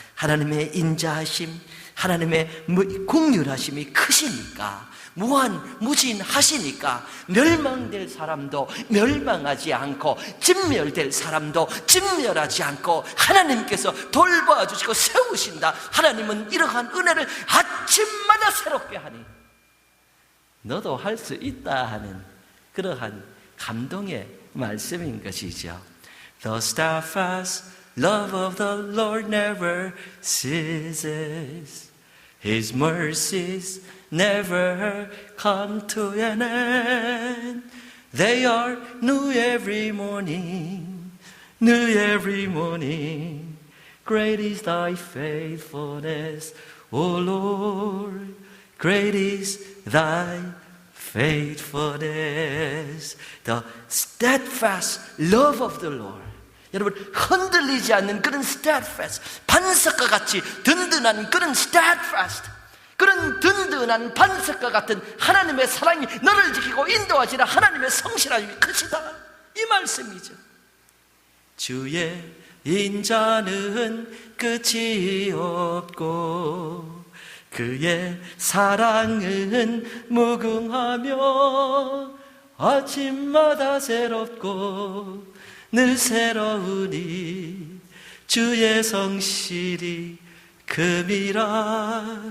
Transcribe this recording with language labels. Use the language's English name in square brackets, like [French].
[Korean] 하나님의 인자하심, 하나님의 긍휼하심이 크시니까, 무한무진하시니까 멸망될 사람도 멸망하지 않고 진멸될 사람도 진멸하지 않고 하나님께서 돌봐주시고 세우신다. 하나님은 이러한 은혜를 아침마다 새롭게 하니 너도 할 수 있다 하는 그러한 감동의 말씀인 것이죠. [English] The steadfast love of the Lord never ceases. His mercies never come to an end. They are new every morning, new every morning. Great is thy faithfulness, O Lord. Great is thy faithfulness. The steadfast love of the Lord. [Korean] 여러분, 흔들리지 않는 그런 steadfast, 반석과 같이 든든한 그런 steadfast, 그런 든든한 반석과 같은 하나님의 사랑이 너를 지키고 인도하시라. 하나님의 성실함이 크시다, 이 말씀이죠. 주의 인자는 끝이 없고 그의 사랑은 무궁하며 아침마다 새롭고 늘 새로우니 주의 성실이 금이라.